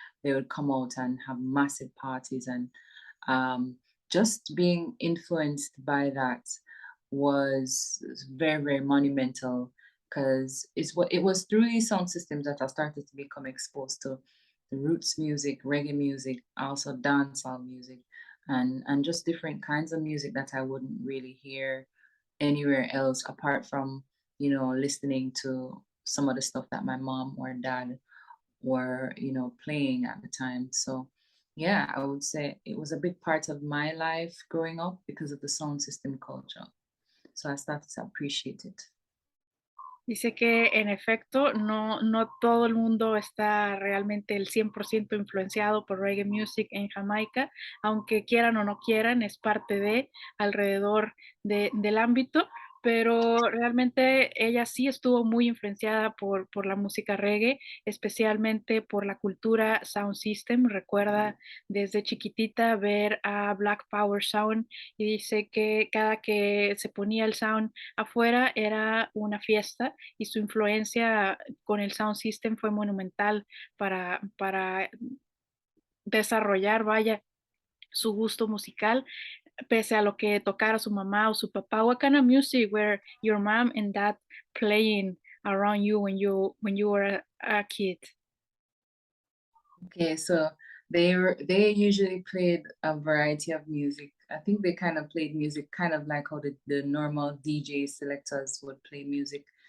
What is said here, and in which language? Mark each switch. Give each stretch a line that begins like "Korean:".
English: They would come out and have massive parties, and just being influenced by that was very, very monumental, because it was through these sound systems that I started to become exposed to the roots music, reggae music, also dancehall music, and just different kinds of music that I wouldn't really hear anywhere else apart from listening to some of the stuff that my mom or dad were, playing at the time. So yeah, I would say it was a big part of my life growing up because of the sound system culture. So I started to appreciate it.
Spanish: Dice que en efecto no todo el mundo está realmente el 100% influenciado por reggae music en Jamaica, aunque quieran o no quieran, es parte de alrededor del ámbito, pero realmente ella sí estuvo muy influenciada por la música reggae, especialmente por la cultura sound system. Recuerda desde chiquitita ver a Black Power Sound y dice que cada que se ponía el sound afuera era una fiesta y su influencia con el sound system fue monumental para desarrollar, vaya, su gusto musical, pese a lo que tocara su mamá o su papá.
English: What kind of music were your mom and dad playing around you when you were a kid? Okay, so they usually played a variety of music. I think they kind of played music kind of like how the normal DJ selectors would play music.